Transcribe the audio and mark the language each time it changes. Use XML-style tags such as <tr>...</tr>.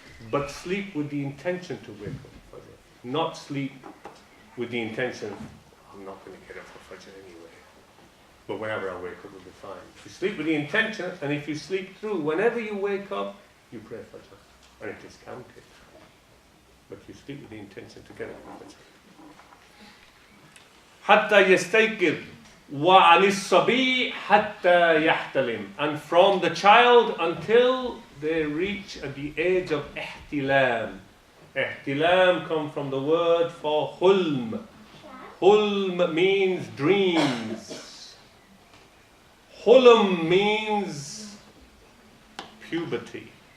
<en>But sleep with the intention to wake up for Fajr. Not sleep with the intention, I'm not going to get up for Fajr anyway. But whenever I wake up, it'll be fine. You sleep with the intention, and if you sleep through, whenever you wake up, you pray Fajr. And it is counted. But you sleep with the intention to get up for Fajr.</en> <ar>حتى يستيقظ وعن الصبي حتى يحتلم.</ar> <en>And from the child until they reach at the age of ihtilam. Ihtilam comes from the word for hulm. Hulm means dreams. Hulm means puberty.</en>